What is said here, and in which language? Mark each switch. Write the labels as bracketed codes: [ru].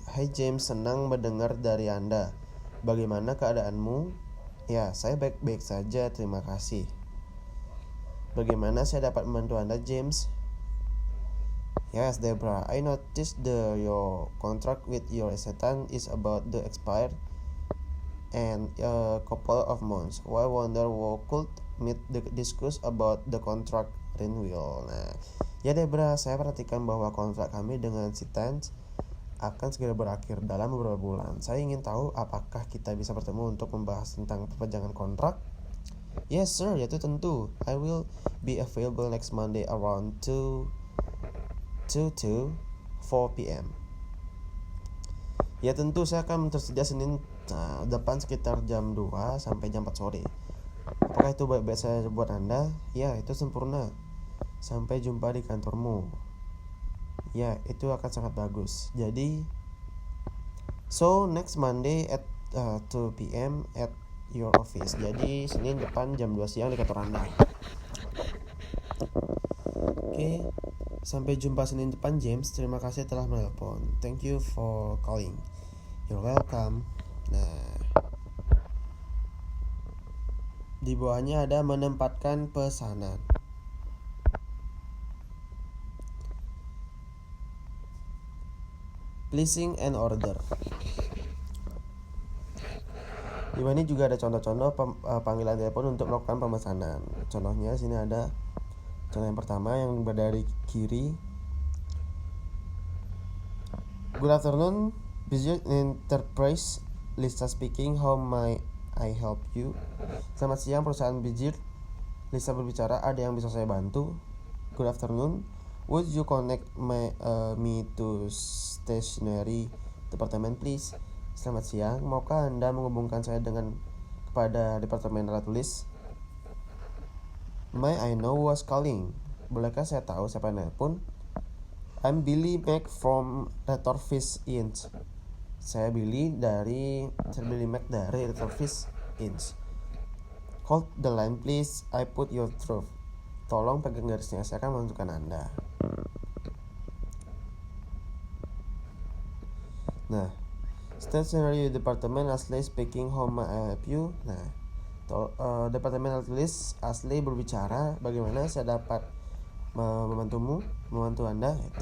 [id] Hey James, senang mendengar dari Anda. Bagaimana keadaanmu? Ya, saya baik-baik saja, terima kasih. Bagaimana saya dapat membantu Anda, James? [en] Yes, Debra, I noticed your contract with your assistant is about to expire and a couple of months. I wonder what could meet discuss about the contract renewal. [id] Nah, ya Debra, saya perhatikan bahwa kontrak kami dengan Citans akan segera berakhir dalam beberapa bulan. Saya ingin tahu apakah kita bisa bertemu untuk membahas tentang perpanjangan kontrak? [en] Yes sir, [id] yaitu tentu. [en] I will be available next Monday around 2 to 4 p.m. [id] Ya tentu, saya akan tersedia Senin depan sekitar jam 2 sampai jam 4 sore. Apakah itu baik-baik saya buat Anda? Ya, itu sempurna. Sampai jumpa di kantormu. Ya, itu akan sangat bagus. Jadi, [en] so next Monday at 2 p.m. at your office. [id] Jadi Senin depan jam 2 siang di kantor Anda. Oke. Sampai jumpa Senin depan, James. Terima kasih telah menelpon. [en] Thank you for calling. You're welcome. [id] Nah, di bawahnya ada menempatkan pesanan. [en] Placing an order. [id] Di bawah ini juga ada contoh-contoh panggilan telepon untuk melakukan pemesanan. Contohnya sini ada contoh yang pertama yang berada di kiri. [en] Good afternoon, Business Enterprise, Lisa speaking, how may I help you? [id] Selamat siang perusahaan Bijir, Lisa berbicara, ada yang bisa saya bantu? [en] Good afternoon, would you connect me to stationery department please? [id] Selamat siang, maukah Anda menghubungkan saya kepada departemen alat tulis? [en] May I know who's calling? [id] Bolehkah saya tahu siapa yang nelpon? [en] I'm Billy Mac from Retorfish Inc. [id] Saya Billy Mac dari Retorfish Inc. [en] Hold the line please, I put you through. [id] Tolong pegang garisnya, saya akan menentukan Anda. [en] Nah, Stationery Department, Ashley speaking, how may I help you? [id] Nah, Departemen alat tulis, Ashley berbicara, bagaimana saya dapat membantu Anda?